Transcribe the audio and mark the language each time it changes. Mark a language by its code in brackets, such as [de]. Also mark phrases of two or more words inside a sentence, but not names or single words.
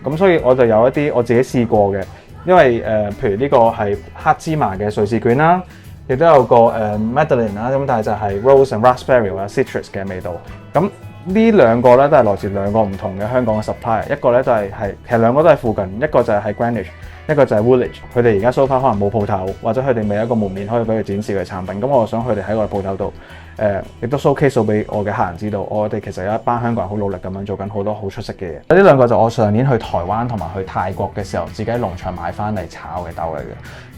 [yue] 咁所以我就有一啲我自己試過嘅，因為譬如呢個係黑芝麻嘅瑞士卷啦，亦都有個Madeleine 啦，咁但係就係 [en] Rose and Raspberry [yue] 或者 Citrus 嘅味道。咁呢兩個咧都係來自兩個唔同嘅香港嘅 supplier， 一個咧都係其實兩個都係附近，一個就係喺 Greenwich， 一個就係 Woolwich。佢哋而家 [en] so far [yue] 可能冇鋪頭，或者佢哋未有一個門面可以俾佢展示佢嘅產品。咁我想佢哋喺我哋鋪頭度亦都 showcase 俾我嘅客人知道，我哋其實有一班香港人好努力咁樣做緊好多好出色嘅嘢。呢兩個就我上年去台灣同埋去泰國嘅時候，自己喺農場買翻嚟炒嘅豆嚟嘅。